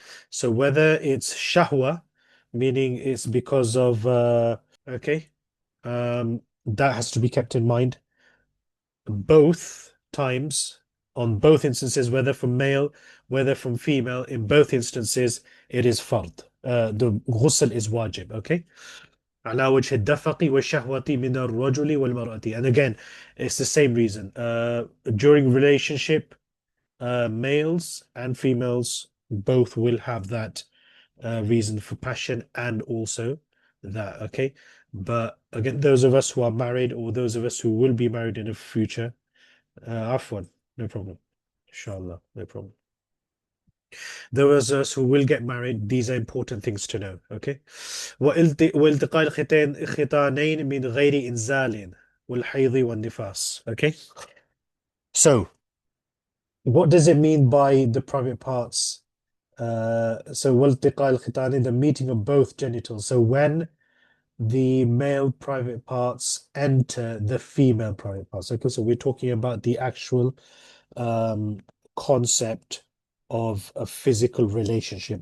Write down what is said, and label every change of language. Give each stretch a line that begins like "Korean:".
English: so whether it's shahwa, meaning it's because of okay, that has to be kept in mind both times, on both instances, whether from male, whether from female, in both instances, it is fard. The ghusl is wajib, okay?
Arabic: على وجه الدفق والشهوة من الرجل والمرأة.
English: And again, it's the same reason. During relationship, males and females both will have that reason for passion and also that, okay? But again, those of us who are married or those of us who will be married in the future, afwan, no problem. Inshallah, no problem. Those of us who will get married, these are important things to know, okay?
Arabic: والتقاء الختانين من غير إنزال والحيض والنفاس, okay?
English: So, what does it mean by the private parts? So
Arabic: والتقاء الختانين,
English: the meeting of both genitals. So when the male private parts enter the female private parts. Okay, so we're talking about the actual concept of a physical relationship.